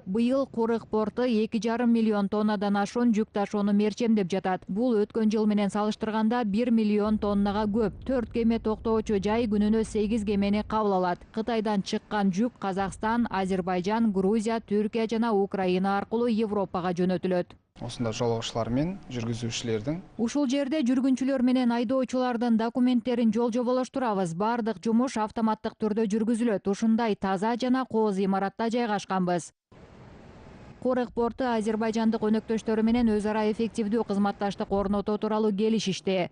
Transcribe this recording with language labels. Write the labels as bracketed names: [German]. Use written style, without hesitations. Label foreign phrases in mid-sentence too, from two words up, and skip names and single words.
[Kyrgyz] Быйыл Курык порту 2,5 миллион тоннадан ашуун жүк ташууну мерчемдеп жатат. Бул өткөн жыл менен салыштырганда 1 миллион тоннага көп. 4 кеме токтоочу жай күнүнө 8 кемени кабыл алат. Кытайдан чыккан жүк Казакстан, Азербайжан, Грузия, Түркия жана Украина аркылуу Европага жөнөтүлөт. [Kazakh] Осында жолаушылар мен жүргүзүүчүлөрдүн [Kyrgyz] Ушул жерде жүргүнчүлөр менен айдоочулардын документтерин жол-жоболоштурабыз. Бардык жумуш автоматтык түрдө жүргүзүлөт. Ушундай таза жана кооз имаратта жайгашканбыз. Корек порты азербайжандык өнөктөштөрү менен өз ара эффективдүү кызматташтык орнотуу тууралуу келишишти.